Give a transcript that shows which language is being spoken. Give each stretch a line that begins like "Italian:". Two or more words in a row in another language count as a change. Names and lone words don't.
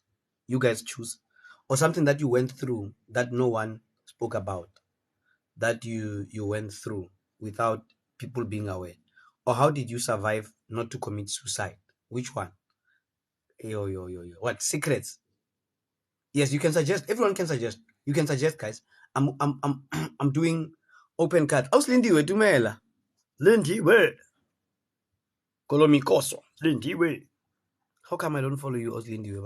English: You guys choose, or something that you went through that no one spoke about, that you went through without people being aware, or how did you survive not to commit suicide? Which one? Yo. What secrets? Yes, you can suggest. Everyone can suggest. You can suggest, guys. I'm doing open card. Auslindiwe Dumela. Lindiwe. Kolomikoso. Lindiwe. How come I don't follow you, Auslindiwe?